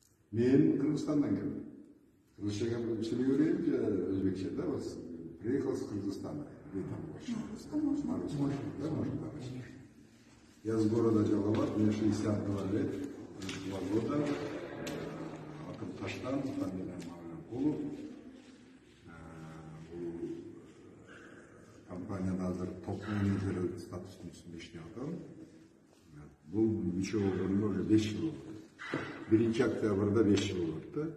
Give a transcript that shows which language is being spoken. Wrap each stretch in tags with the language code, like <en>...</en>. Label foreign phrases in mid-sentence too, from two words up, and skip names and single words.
<ky>Мен Кыргызстандан келдим. Кыргызча сөйлей берейин же өзбекче, да?</ky> <ru>Приехал с Кыргызстана. Я с города Жалалабад, мне 62 лет, 2 года.</ru> <ky>Атым Таштан, фамилия Маманкулов. Компанияда азыр</ky> <ru>топ менеджер</ru> <ky>статусун үстүндө иштеп атам. Бул нече болгоnuна уже 5 жыл болду. 1 октябрда 5 жыл болду.</ky>